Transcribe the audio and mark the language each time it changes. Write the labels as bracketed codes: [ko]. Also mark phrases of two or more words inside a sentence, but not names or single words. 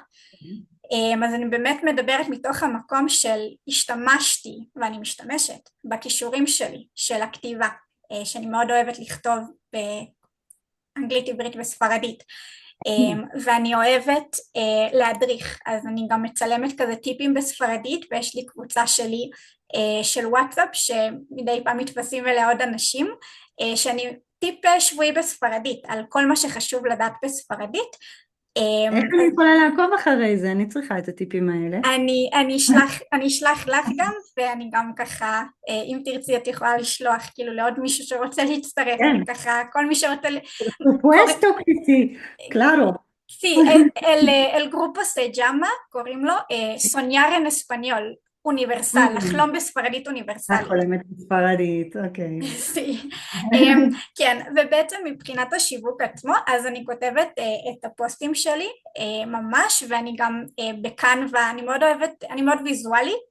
[he] אז אני באמת מדברת מתוך המקום של השתמשתי ואני משתמשת בכישורים שלי של הכתיבה, שאני מאוד אוהבת לכתוב באנגלית, עברית וספרדית, ואני אוהבת להדריך, אז אני גם מצלמת כזה טיפים בספרדית, ויש לי קבוצה שלי של וואטסאפ שמדי פעם מתווספים אליה עוד אנשים, שאני טיפ שבועי בספרדית על כל מה שחשוב לדעת בספרדית. איך אני יכולה לעקוב אחרי זה? אני צריכה את הטיפים האלה. אני אשלח לך גם, ואני גם ככה, אם תרצי את יכולה לשלוח כאילו לעוד מישהו שרוצה להצטרף, אני ככה, כל מי שרוצה... [es] Supuesto que sí, claro. Sí, el grupo se llama, [he] קוראים לו, [es] soñar en español, [he] אוניברסל, לחלום בספרדית אוניברסלית. חולמת בספרדית, אוקיי. כן, ובעצם מבחינת השיווק עצמו, אז אני כותבת את הפוסטים שלי ממש, ואני גם בקנווה, אני מאוד אוהבת, אני מאוד ויזואלית,